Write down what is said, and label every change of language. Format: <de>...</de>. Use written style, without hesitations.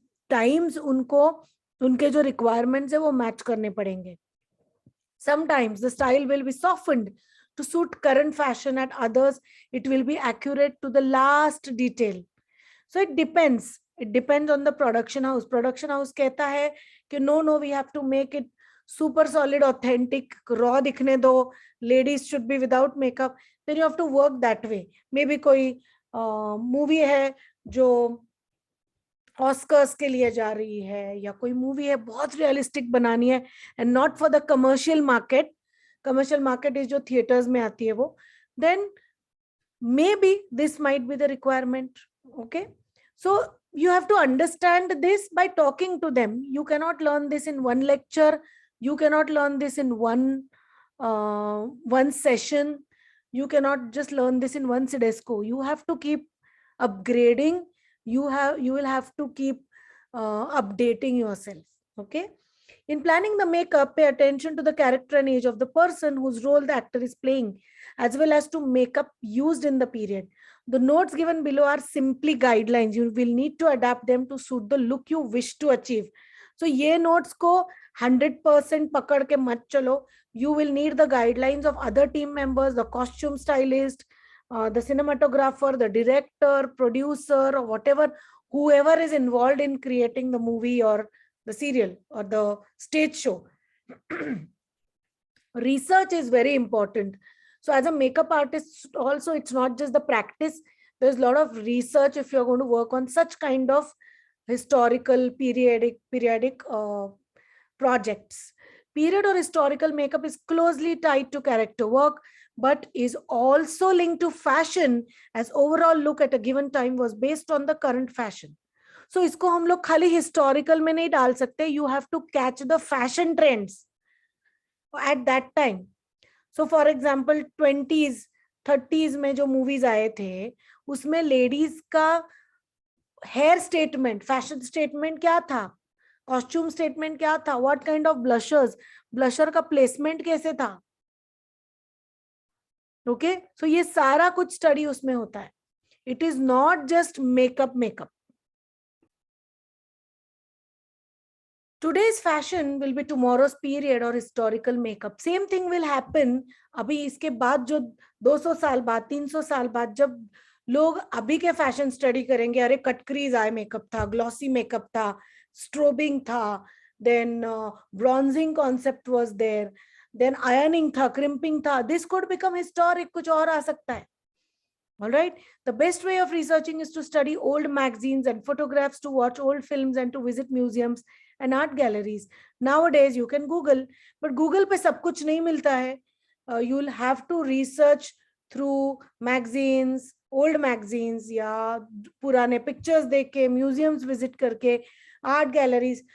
<hi>Times उनको उनके जो रिक्वायरमेंट्स है वो मैच करने पड़ेंगे.</hi> <en>Sometimes the style will be softened to suit current fashion, at others it will be accurate to the last detail. So it depends. It depends on the production house. Production house</en> <hi>कहता है कि</hi> <en>no, we have to make it super solid, authentic, raw</en> <hi>दिखने दो,</hi> <en>ladies should be without makeup. Then you have to work that way.</en> <hi>Maybe कोई movie है जो Oscars के लिए जा रही है, या कोई मूवी है बहुत रियलिस्टिक बनानी है,</hi> <en>And not for the commercial market.</en> <hi>Commercial market is जो थिएटर्स में आती है वो.</hi> <en>Then maybe this might be the requirement. Okay, so you have to understand this by talking to them. You cannot learn this in one lecture, you cannot learn this in one session, you cannot just learn this in one Sidesco. You have to keep upgrading, you will have to keep updating yourself. Okay, in planning the makeup, pay attention to the character and age of the person whose role the actor is playing, as well as to makeup used in the period. The notes given below are simply guidelines. You will need to adapt them to suit the look you wish to achieve.</en> <hi>So ये notes को 100% पकड़ के मत चलो.</hi> <en>You will need the guidelines of other team members, the costume stylist, the cinematographer, the director, producer, or whatever, whoever is involved in creating the movie or the serial or the stage show. Research is very important. So as a makeup artist also, it's not just the practice. There's a lot of research if you're going to work on such kind of historical periodic projects. Period or historical makeup is closely tied to character work, but is also linked to fashion, as overall look at a given time was based on the current fashion.</en> <hi>So इसको हम लोग खाली historical में नहीं डाल सकते.</hi> <en>You have to catch the fashion trends at that time.</en> <hi>So for example 20s 30s में जो movies आए थे, उसमें ladies का hair statement, fashion statement क्या था, costume statement क्या था,</hi> <en>what kind of blushers,</en> <hi>blusher का placement कैसे था. Okay, so ये सारा कुछ study उसमें होता है.</hi> <en>It is not just makeup. Today's fashion will be tomorrow's period or historical makeup. Same thing will happen.</en> <hi>अभी इसके बाद जो 200 साल बाद 300 साल बाद जब लोग अभी के फैशन स्टडी करेंगे, अरे कटक्रीज आई मेकअप था, ग्लॉसी मेकअप था, स्ट्रोबिंग था,</hi> <en>then bronzing concept was there,</en> <hi>then ironing था, क्रिम्पिंग था.</hi> <en>this could become historic,</en> <hi>कुछ और आ सकता है.</hi> <en>All right, the best way of researching is to study old magazines and photographs, to watch old films, and to visit museums and art galleries. Nowadays you can Google, but Google</en> <hi>पे सब कुछ नहीं मिलता है.</hi> <en>You'll have to research through magazines, old magazines,</en> <hi>या पुराने pictures देख के, museums visit करके,</hi> <en>art galleries.</en>